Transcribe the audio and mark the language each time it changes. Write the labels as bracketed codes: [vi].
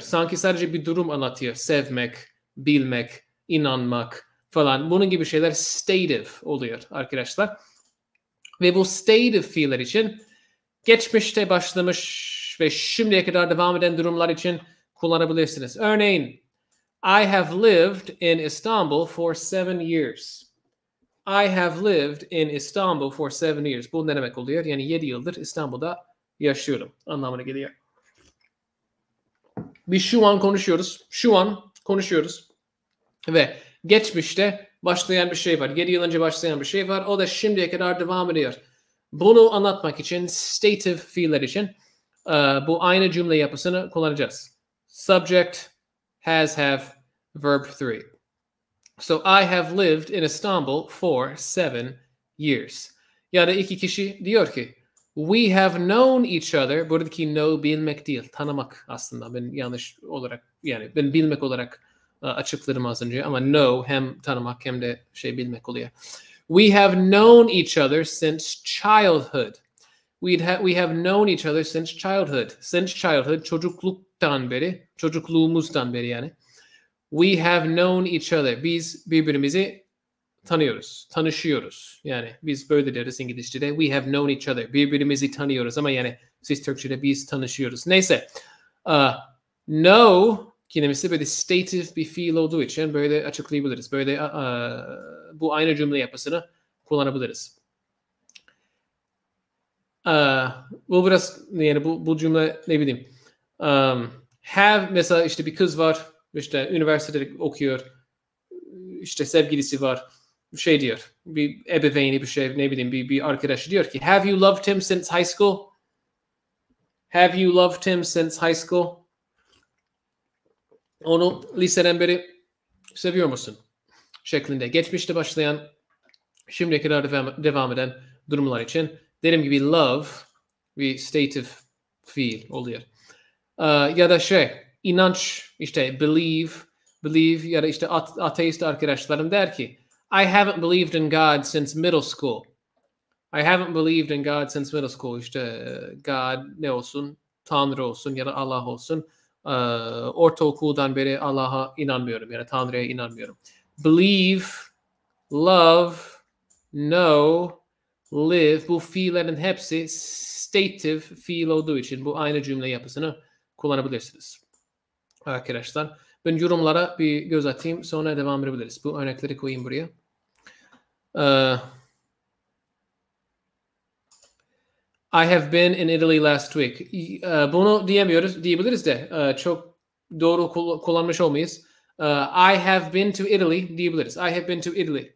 [tr] Sanki sadece bir durum anlatıyor. Sevmek, bilmek, inanmak falan. Bunun gibi şeyler stative oluyor arkadaşlar. Ve bu stative fiiller için geçmişte başlamış ve şimdiye kadar devam eden durumlar için kullanabilirsiniz. Örneğin, [en] I have lived in Istanbul for 7 years. I have lived in Istanbul for 7 years. [tr] Bu ne demek oluyor? Yani 7 yıldır İstanbul'da yaşıyorum anlamına geliyor. Biz şu an konuşuyoruz. Şu an konuşuyoruz. Ve geçmişte başlayan bir şey var. 7 yıl önce başlayan bir şey var. O da şimdiye kadar devam ediyor. Bunu anlatmak için stative fiiller için bu aynı cümle yapısını kullanacağız. [en] Subject, has, have, verb 3. So I have lived in Istanbul for 7 years. [tr] Ya da iki kişi diyor ki [en] we have known each other. [tr] Buradaki know bilmek değil, tanımak aslında. Ben yanlış olarak yani ben bilmek olarak açıkladım az önce ama know hem tanımak hem de bilmek oluyor. [en] We have known each other since childhood. We have known each other since childhood. Since childhood, [tr] çocukluktan beri, çocukluğumuzdan beri yani. [en] We have known each other. [tr] Biz birbirimizi tanıyoruz, tanışıyoruz. Yani biz böyle deriz İngilizce'de. [en] We have known each other. [tr] Birbirimizi tanıyoruz ama yani siz Türkçe'de biz tanışıyoruz. Neyse. Know kelimesi böyle stative bir fiil olduğu için böyle açıklayabiliriz. Böyle bu aynı cümle yapısını kullanabiliriz. Bu biraz yani bu cümle ne bileyim. Have mesela işte bir kız var. İşte üniversitede okuyor. İşte sevgilisi var. Şey diyor. Bir ebeveyni bir şey ne bileyim bir arkadaşı diyor ki [en] have you loved him since high school? Have you loved him since high school? [tr] Onu liseden beri seviyor musun? Şeklinde. Geçmişte başlayan şimdiye kadar devam eden durumlar için dediğim gibi love bir stative fiil oluyor. Ya da inanç işte believe ya da işte ateist arkadaşlarım der ki [en] I haven't believed in God since middle school. I haven't believed in God since middle school. [tr] İşte God ne olsun? Tanrı olsun ya da Allah olsun. Ortaokuldan beri Allah'a inanmıyorum ya da Tanrı'ya inanmıyorum. Believe, love, know, live bu fiillerin hepsi stative fiil olduğu için bu aynı cümle yapısını kullanabilirsiniz. Arkadaşlar ben yorumlara bir göz atayım sonra devam edebiliriz. Bu örnekleri koyayım buraya. [en] I have been in Italy last week. [tr] Bunu diyebiliriz de çok doğru kullanmış olmayız. [en] I have been to Italy [tr] diyebiliriz. [en] I have been to Italy.